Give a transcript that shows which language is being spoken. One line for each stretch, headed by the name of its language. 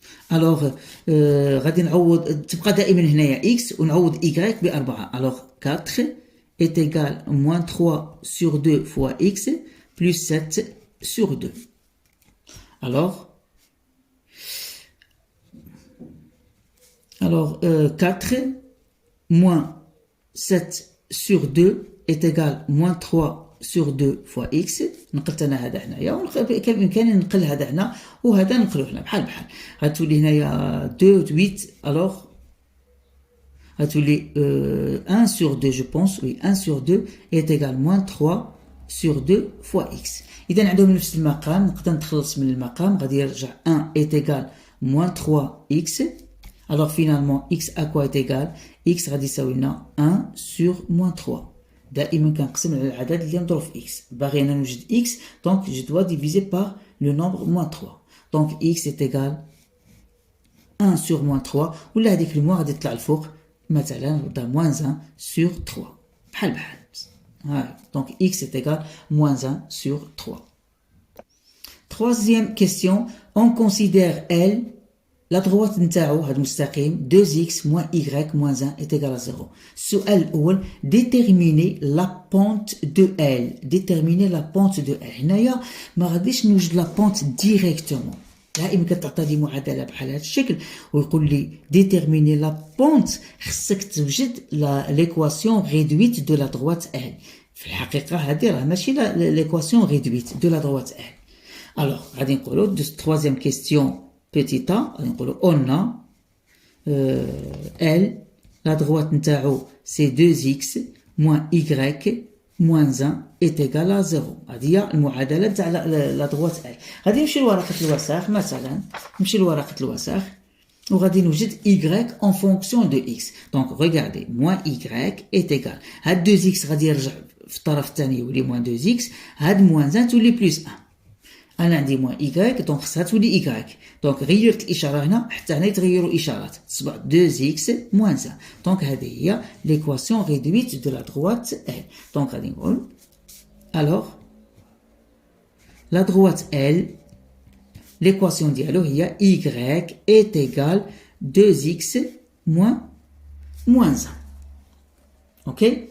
French: Alors,
Arabic: غادي نعوض تبقى دائما هنايا x ونعوض y ب4.
French: Alors 4 est égal moins 3 sur 2 fois x plus 7 sur 2. Alors 4 moins 7 sur 2 est égal moins 3 sur 2 fois x.
Arabic: نقلت انا هذا هنايا كان بامكاني نقل هذا هنا وهذا نقلوه هنا بحال غتولي هنايا 2 8.
French: alors
Arabic: غتولي
French: 1 sur 2 je pense, oui 1 sur 2 est égal moins 3 sur 2 fois x.
Arabic: إذا عندهم نفس المقام نقدر نتخلص من المقام غادي يرجع 1 est égal moins 3x.
French: alors finalement x à quoi est égal? x
Arabic: غادي يساوي لنا
French: 1 sur moins 3.
Arabic: دائما كنقسم على العدد اللي نضرب في x. باغي انا نوجد
French: x donc je dois diviser par le nombre moins 3. donc x est égal 1 sur moins 3
Arabic: ولا هذيك الموا غادي تطلع الفوق مثلا نبدا
French: moins 1 sur 3
Arabic: بحال
French: donc x est égal moins 1 sur 3. Troisième question, on considère L la droite
Arabic: نتاعو هذا المستقيم
French: 2x moins y moins 1 est égal à 0.
Arabic: السؤال الأول
French: déterminer la pente de L. déterminer la pente de L.
Arabic: هنايا ما غاديش نوجد la pente directement. دائما كتعطى لي معادله بحال هذا الشكل ويقول لي
French: déterminer la pente
Arabic: خصك توجد
French: l'équation réduite de la droite L.
Arabic: في الحقيقه هذه راه ماشي
French: l'équation réduite de la droite L. alors
Arabic: غادي نقولوا
French: troisième question petit a غادي نقولوا on a L la droite
Arabic: نتاعو
French: c'est 2x moins y moins 1 est égal à 0.
Arabic: هذه هي المعادله تاع لا دروات ال. غادي نمشي لورقه الوساخ مثلا نمشي لورقه الوساخ وغادي نوجد
French: y en fonction de x. donc regardez moins y est égal هاد 2x
Arabic: غادي يرجع في الطرف الثاني يولي
French: moins 2x هاد moins 1
Arabic: تولي
French: plus 1.
Arabic: انا عندي موان y دونك خصها تولي y. دونك غيرت الاشاره هنا حتى هنا يتغيروا اشارات تصبح
French: 2x moins 1.
Arabic: دونك هذه هي
French: l'équation réduite de la droite L.
Arabic: دونك غادي نقول
French: alors la droite L l'équation
Arabic: ديالو هي
French: y est égal 2x moins 1. OK.